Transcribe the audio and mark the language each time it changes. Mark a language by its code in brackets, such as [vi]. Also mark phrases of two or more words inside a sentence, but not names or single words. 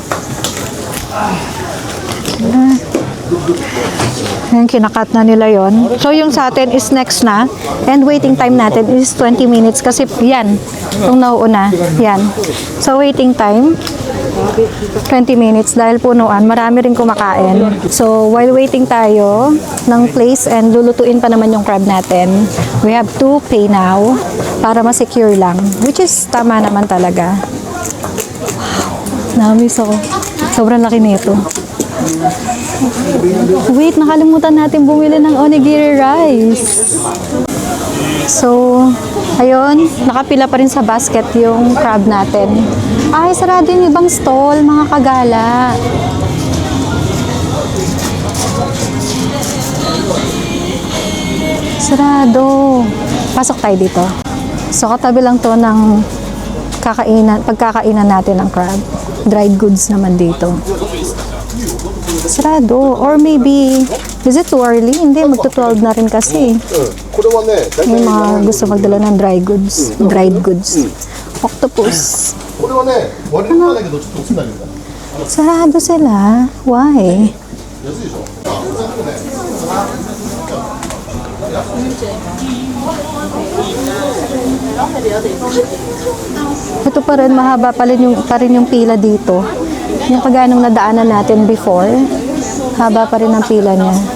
[tl] Yung kinakat na nila yon. So, yung sa atin is next na. [en] And waiting time [tl] natin is 20 minutes. Kasi yan, itong nauuna. Yan. [en] So, waiting time, 20 minutes. [tl] Dahil punuan, marami rin kumakain. So, [en] while waiting [tl] tayo ng place and lulutuin pa naman yung crab natin, [en] we have to pay now [tl] para ma-secure lang. Which is tama naman talaga. Wow. Na-miss ako. Sobrang laki nito. Wait, nakalimutan natin bumili ng onigiri rice. So, ayun, nakapila pa rin sa basket yung crab natin. Ay, sarado yung ibang stall, mga kagala. Sarado. Pasok tayo dito. So, katabi lang to ng pagkakainan natin ng crab. [en] Dried goods [tl] naman dito. Sarado. [en] Or maybe, is it too early? [tl] Hindi, magto-12 na rin kasi. [ja] これはね、大体 [tl] May mga gusto magdala ng dried goods. Octopus. [ja] これはね、割りなんだけどちょっと薄くなるんだ。 [tl] Sarado sila. Why? [ja] 安いでしょ。 [tl] Ito pa rin, mahaba pa rin yung pila dito. Yung kagaya nung nadaanan natin before, haba pa rin ang pila niya.